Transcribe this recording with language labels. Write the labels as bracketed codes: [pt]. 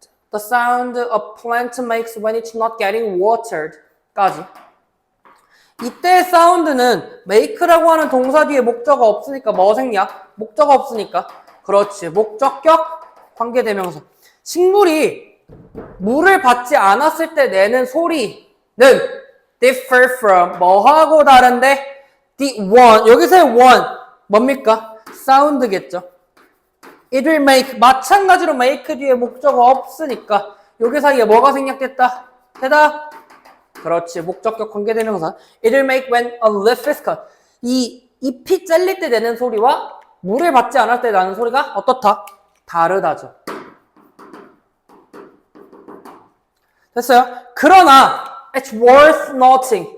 [en] The sound a plant makes when it's not getting watered [ko] 까지. 이때 사운드는 make라고 하는 동사 뒤에 목적어 없으니까 뭐 생략? 목적어 없으니까. 그렇지. 목적격 관계대명사. 식물이 물을 받지 않았을 때 내는 소리는 [en] differ from [ko] 뭐하고 다른데 [en] the one, [ko] 여기서의 one 뭡니까? 사운드겠죠. [en] It will make, [ko] 마찬가지로 make 뒤에 목적어 없으니까 여기 사이에 뭐가 생략됐다? 대답. 그렇지. 목적격 관계대명사. [en] It will make when a leaf is cut. [ko] 이 잎이 잘릴 때 내는 소리와 물을 받지 않을 때 나는 소리가 어떻다? 다르다죠. 됐어요? 그러나 [en] it's worth noting.